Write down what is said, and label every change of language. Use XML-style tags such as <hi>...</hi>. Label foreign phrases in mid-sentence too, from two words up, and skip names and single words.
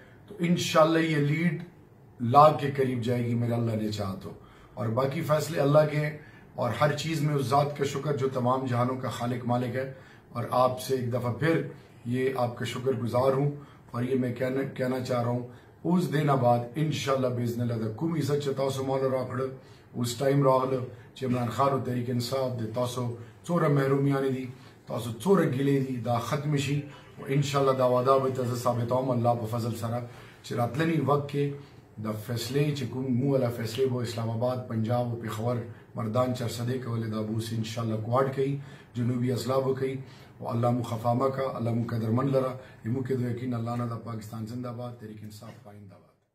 <ur>تو انشاءاللہ یہ لیڈ لاکھ کے قریب جائے گی، میرا اللہ نے چاہا تو، اور باقی فیصلے اللہ کے ہیں، اور ہر چیز میں اس ذات کا شکر جو تمام جہانوں کا خالق مالک ہے۔ اور آپ سے ایک دفعہ پھر یہ آپ کا شکر گزار ہوں، اور یہ میں کہنا چاہ رہا ہوں اس دن بعد</ur> <ar>انشاءاللہ باذن اللہ</ar> <ps>دا کوم عزت چه تاسو مال راکړه، اوس ټایم راغله چې عمران خان او تحریک انصاف د تاسو څوره محرومیانې دي، تاسو څوره ګیلې دي، دا ختم شي، او انشاءاللہ دا وعده به تاسو ثابتوم الله په فضل سره چې راتلنی وخت کې د فیصلې چې کوم مو ولا فیصلې به اسلام آباد، پنجاب او پېښور مردان چرسدې کولې دا بوس انشاءاللہ کوهاټ کوي، جنوبی اضلاع به کوي، او الله مو خفامه کا، الله مو قدرمن لره، یمو کې د یقین الله نه د پاکستان زنده باد، تحریک انصاف پاینده باد۔</ps>